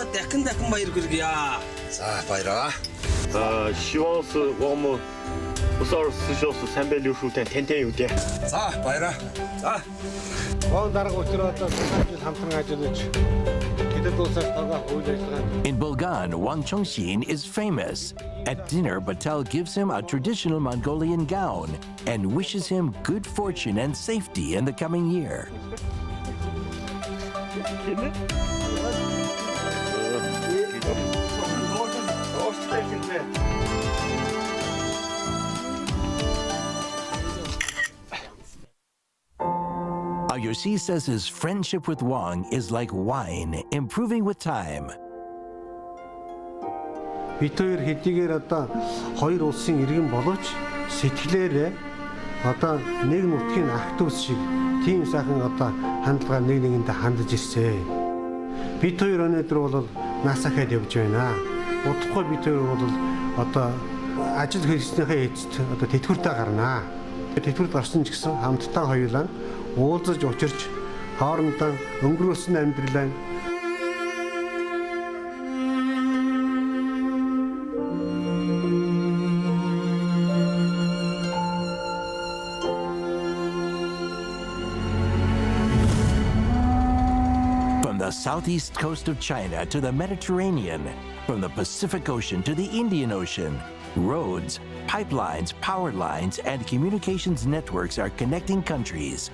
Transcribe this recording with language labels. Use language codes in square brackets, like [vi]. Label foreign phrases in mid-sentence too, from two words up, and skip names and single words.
[mn] Дахин баяр хүргье. За баяраа. [zh] 希望是我们 24小时365天天天有电. [ko] 자, 봐라. 자. [en] In Bulgan, Wang Chongxin is famous. At dinner, Batal gives him a traditional Mongolian gown and wishes him good fortune and safety in the coming year. Xi says his friendship with Wang is like wine, improving with time. [mn] Бид хоёр хэдийгээр одоо хоёр улсын иргэн боловч сэтгэлээрээ одоо нэг нутгийн ах дүүс шиг тийм сайхан одоо хандлагаар нэг нэгэндээ хандж ирсэн. Бид хоёр өнөөдөр бол насахад явж байна. Удахгүй бид хоёр бол одоо ажил хэрэгснийхээ эцэст одоо тэтгэвртэ гарнаа. Тэтгэврт гарсан ч гэсэн хамтдаа хоёулаа уулзаж учирч хоорондоо өнгөрөөсөн амьдралаа [en] From the southeast coast of China to the Mediterranean, from the Pacific Ocean to the Indian Ocean, roads, pipelines, power lines, and communications networks are connecting countries.